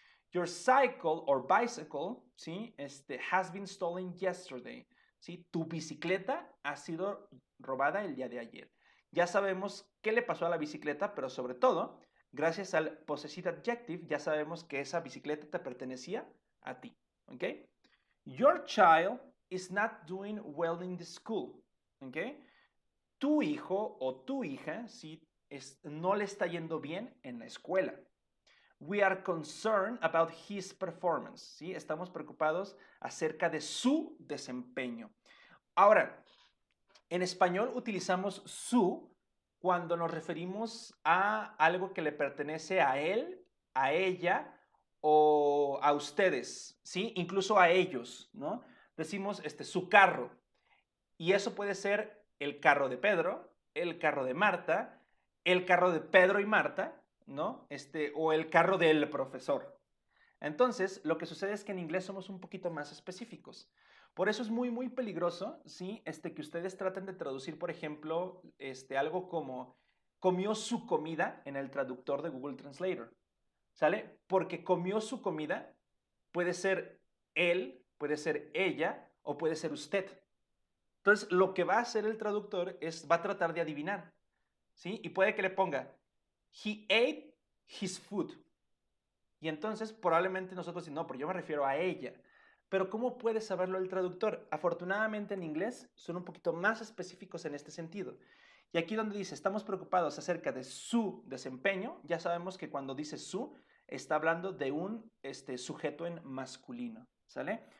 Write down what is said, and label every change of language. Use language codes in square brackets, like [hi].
[en] Your cycle or bicycle, ¿sí? Has been stolen yesterday, ¿sí? [es] Tu bicicleta ha sido robada el día de ayer. Ya sabemos qué le pasó a la bicicleta, pero sobre todo, gracias al possessive adjective, ya sabemos que esa bicicleta te pertenecía a ti, ¿ok? [en] Your child is not doing well in the school, ¿ok? [es] Tu hijo o tu hija, ¿sí? No le está yendo bien en la escuela. [en] We are concerned about his performance, ¿sí? [es] Estamos preocupados acerca de su desempeño. Ahora, en español utilizamos su cuando nos referimos a algo que le pertenece a él, a ella o a ustedes, ¿sí? Incluso a ellos, ¿no? Decimos su carro. Y eso puede ser el carro de Pedro, el carro de Marta, el carro de Pedro y Marta, ¿no? O el carro del profesor. Entonces, lo que sucede es que en inglés somos un poquito más específicos. Por eso es muy, muy peligroso, ¿sí? Que ustedes traten de traducir, por ejemplo, algo como comió su comida en el traductor de Google Translator, ¿sale? Porque comió su comida puede ser él, puede ser ella o puede ser usted. Entonces, lo que va a hacer el traductor va a tratar de adivinar, ¿sí? Y puede que le ponga, [en] he ate his food. [es] Y entonces probablemente nosotros decimos, no, pero yo me refiero a ella. Pero ¿cómo puede saberlo el traductor? Afortunadamente en inglés son un poquito más específicos en este sentido. Y aquí donde dice, estamos preocupados acerca de su desempeño, ya sabemos que cuando dice su, está hablando de un sujeto en masculino, ¿sale?